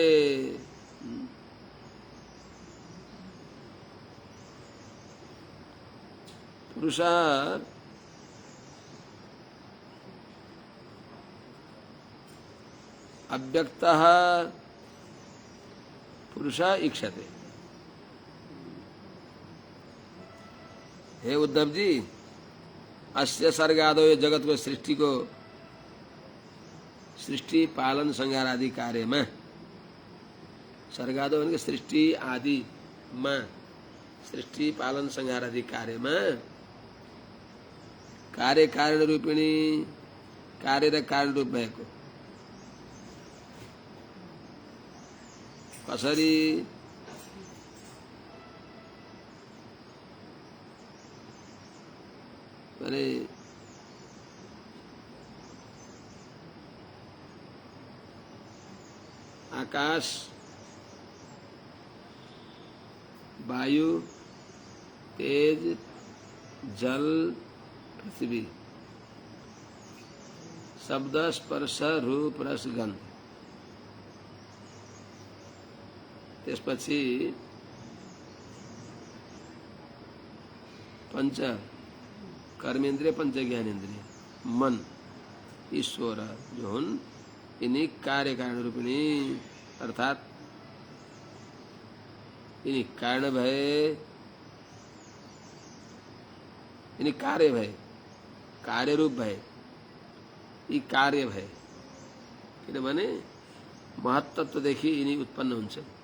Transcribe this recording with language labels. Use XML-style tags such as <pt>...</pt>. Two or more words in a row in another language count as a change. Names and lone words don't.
<sa>पुरुष अव्यक्तः पुरुष इक्षते।</sa> <hi>हे उद्धव जी,</hi> <sa>अस्य सर्गादो</sa> <hi>ये जगत को सृष्टि पालन संहार आदि कार्य में सर्गादो यानी सृष्टि आदि में सृष्टि पालन संहार आदि कार्य में कार्य कारण रूपिणी</hi> <ne>कार्य र कारण रूप भएको कसरी भने आकाश वायु तेज जल पृथ्वी शब्द स्पर्श रूप रस गंध त्यसपछि पंच कर्मेंद्रिय पंच ज्ञानेन्द्रिय मन ईश्वर जो हुन् यिनी कार्य कारण रूपिणी अर्थात यिनी कारण भए यिनी कार्य भए कार्य रूप भए यी कार्य भए किनभने महत्त्वदेखि यिनी उत्पन्न हुन्छ</ne>